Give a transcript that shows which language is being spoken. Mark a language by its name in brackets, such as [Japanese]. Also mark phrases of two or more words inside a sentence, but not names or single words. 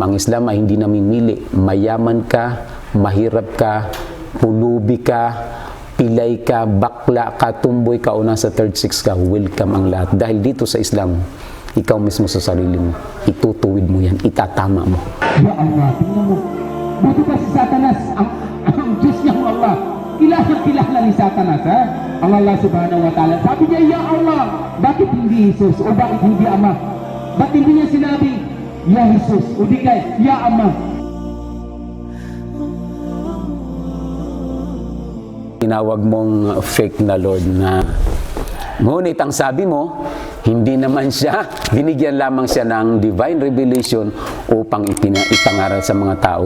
[Filipino] Ang Islam ay hindi namimili. Mayaman ka, mahirap ka, pulubi ka, pilay ka, bakla ka, tumboy ka, o nasa [English] third sex [Filipino] ka, welcome ang lahat. Dahil dito sa Islam, ikaw mismo sa sarili mo, itutuwid mo yan, itatama mo. [Arabic] يا الله, [Filipino] tingnan mo. Buti pa si Satanas, ang Diyos niyang Allah. Kilala ni Satanas, ha? Ang Allah [Arabic] سبحانه وتعالى. [Filipino] Sabi niya, [Arabic] يا الله, [Filipino] bakit hindi Jesus? O bakit hindi Ama? Bakit hindi niya sinabi, Ya Jesus? O di kaya, Ya Ama? Tinawag mong fake na Lord na, ngunit ang sabi mo, hindi naman siya, binigyan lamang siya ng [English] divine revelation [Filipino] upang ipangaral sa mga tao.